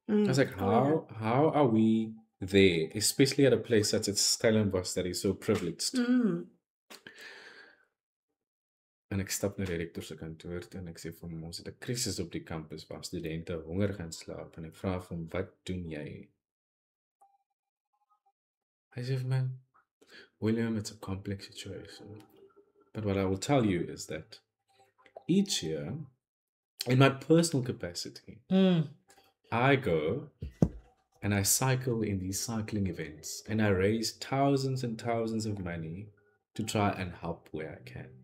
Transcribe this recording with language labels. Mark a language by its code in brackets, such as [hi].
[en] I was like, how are we there, especially at a place such as Stellenbosch that is so privileged. [af] En ek stap na die rektor se kantoor en ek sê vir hom, ons het 'n krisis op die kampus waar studente honger gaan slaap, en ek vra vir hom, wat doen jy? Hy sê vir my, [en] William, it's a complex situation, but what I will tell you is that each year, in my personal capacity, I go and I cycle in these cycling events, and I raise thousands and thousands of money to try and help where I can.